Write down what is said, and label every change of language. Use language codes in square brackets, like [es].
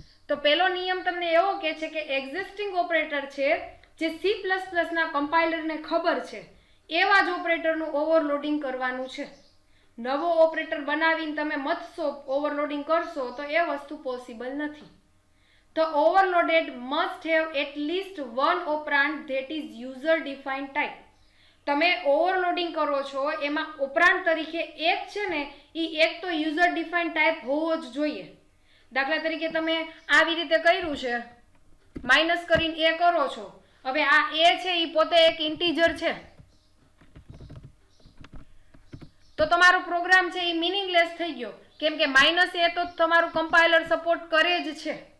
[gu] તો પહેલો નિયમ તમને એવો કહે છે કે એક્ઝિસ્ટિંગ ઓપરેટર છે જે C++ ના કમ્પાઇલરને ખબર છે એવા જ ઓપરેટરનું ઓવરલોડિંગ કરવાનું છે. નવો ઓપરેટર બનાવીને તમે મથશો, ઓવરલોડિંગ કરશો તો એ વસ્તુ પોસિબલ નથી. [en] The overloaded must have at least one operand that is user defined type. [gu] તમે ઓવરલોડિંગ કરો છો એમાં ઓપરાન્ડ તરીકે એક છે ને એ એક તો યુઝર ડિફાઇન ટાઈપ હોવો જ જોઈએ. દાખલા તરીકે તમે આવી રીતે કર્યું છે, માઇનસ કરીને એ કરો છો. હવે આ એ છે એ પોતે એક ઇન્ટીજર છે, તો તમારો પ્રોગ્રામ છે એ મિનિંગલેસ થઈ ગયો, કેમ કે માઇનસ એ તો તમારું કમ્પાઇલર સપોર્ટ કરે જ છે.